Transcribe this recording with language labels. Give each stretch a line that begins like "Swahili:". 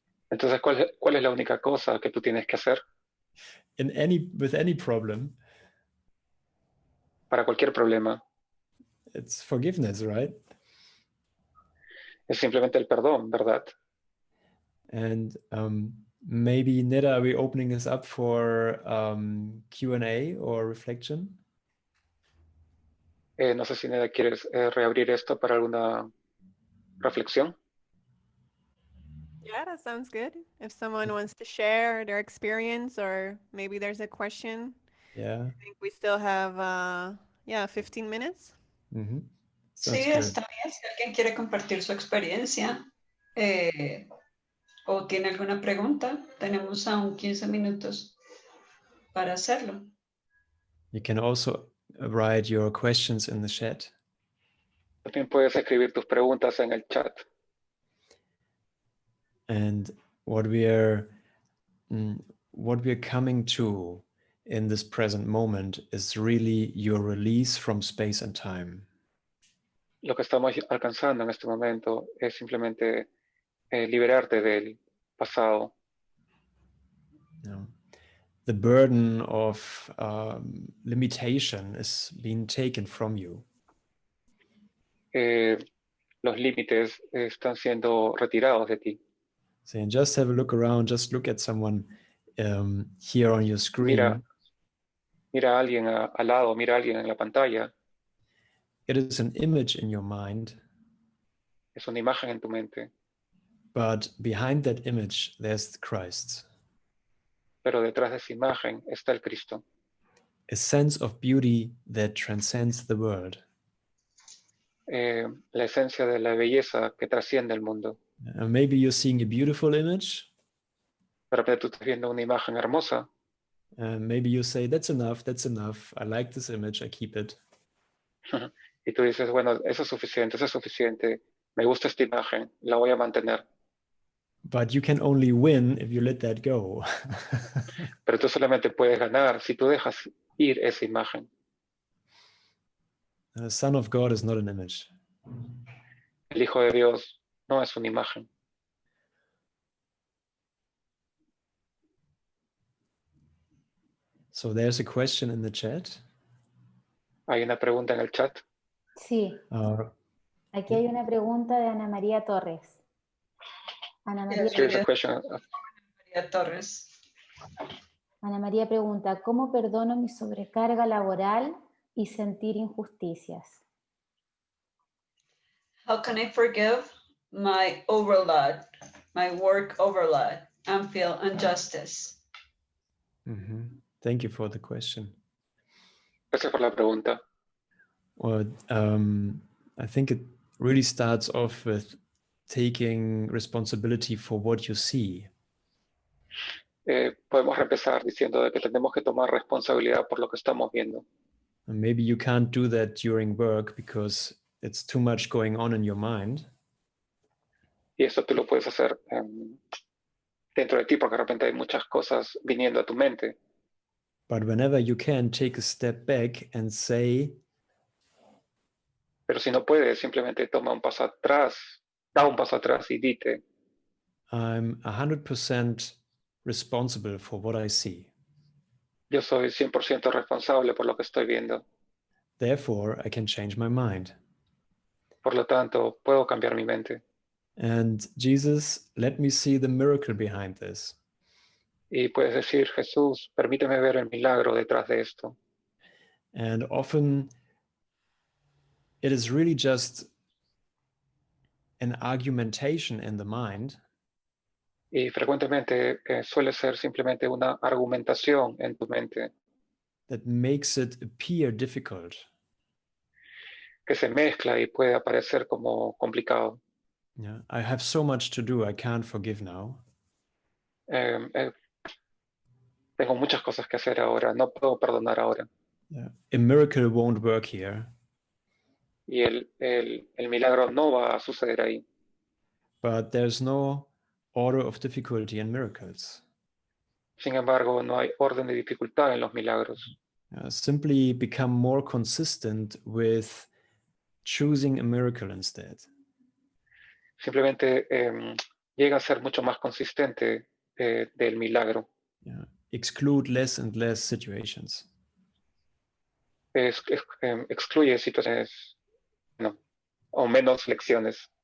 Spanish: Entonces, ¿cuál es la única cosa que tú tienes que hacer
English: With any problem?
Spanish: para cualquier problema?
English: It's forgiveness, right?
Spanish: Es simplemente el perdón, ¿verdad?
English: And maybe, Neda, are we opening this up for Q&A or reflection?
Spanish: No sé si Neda quieres reabrir esto para alguna reflexión.
English: Yeah, that sounds good. If someone wants to share their experience or maybe there's a question, Yeah. I think we still have, 15 minutes. Mm-hmm.
Spanish: Sí, está bien. Si alguien quiere compartir su experiencia o tiene alguna pregunta, tenemos aún 15 minutos para hacerlo.
English: You can also write your questions in the chat.
Spanish: También puedes escribir tus preguntas en el chat.
English: And what we're coming to in this present moment is really your release from space and time.
Spanish: Lo que estamos alcanzando en este momento es simplemente liberarte del pasado.
English: You know, the burden of limitation is being taken from you.
Spanish: Los límites están siendo retirados de ti.
English: So just have a look around, just look at someone here on your screen.
Spanish: mira a alguien al lado, mira a alguien en la pantalla,
English: it is an image in your mind,
Spanish: es una imagen en tu mente,
English: but behind that image, there's Christ.
Spanish: pero detrás de esa imagen está el Cristo.
English: A sense of beauty that transcends the world.
Spanish: La esencia de la belleza que trasciende el mundo.
English: Maybe you're seeing a beautiful image.
Spanish: De repente tú estás viendo una imagen hermosa.
English: Maybe you say, that's enough. I like this image, I keep it.
Spanish: Y tú dices, bueno, eso es suficiente. Me gusta esta imagen, la voy a mantener.
English: But you can only win if you let that go.
Spanish: Pero tú solamente puedes ganar si tú dejas ir esa imagen.
English: The Son of God is not an image.
Spanish: El Hijo de Dios no es una imagen.
English: So there's a question in the chat.
Spanish: Hay una pregunta en el chat. Sí, aquí hay una pregunta de Ana María Torres. Ana María,
English: Here's a question.
Spanish: María Torres. Ana María pregunta, ¿cómo perdono mi sobrecarga laboral y sentir injusticias?
English: How can I forgive my overload, my work overload, and feel injustice? Thank you for the question.
Spanish: Gracias por la pregunta.
English: Well, I think it really starts off with taking responsibility for what you see.
Spanish: Podemos empezar diciendo de que tenemos que tomar responsabilidad por lo que estamos viendo.
English: And maybe you can't do that during work because it's too much going on in your mind.
Spanish: Y eso tú lo puedes hacer dentro de ti porque de repente hay muchas cosas viniendo a tu mente.
English: But whenever you can, take a step back and say,
Spanish: Pero si no puedes, simplemente toma un paso atrás, da un paso atrás y dite,
English: I'm 100% responsible for what I see.
Spanish: yo soy 100% responsable por lo que estoy viendo.
English: Therefore, I can change my mind.
Spanish: Por lo tanto, puedo cambiar mi mente.
English: And Jesus, let me see the miracle behind this.
Spanish: Y puedes decir, Jesús, permíteme ver el milagro detrás de esto.
English: And often it is really just an argumentation in the mind.
Spanish: Y frecuentemente suele ser simplemente una argumentación en tu mente
English: That makes it appear difficult.
Spanish: que se mezcla y puede aparecer como complicado.
English: Yeah, I have so much to do, I can't forgive now.
Spanish: Tengo muchas cosas que hacer ahora, no puedo perdonar ahora.
English: Yeah. A miracle won't work here.
Spanish: Y el milagro no va a suceder ahí.
English: But there's no order of difficulty in miracles.
Spanish: Sin embargo, no hay orden de dificultad en los milagros.
English: Simply become more consistent with choosing a miracle instead.
Spanish: Simplemente llega a ser mucho más consistente del milagro.
English: Yeah. Exclude less and less situations.
Spanish: Excluye situaciones o menos lecciones.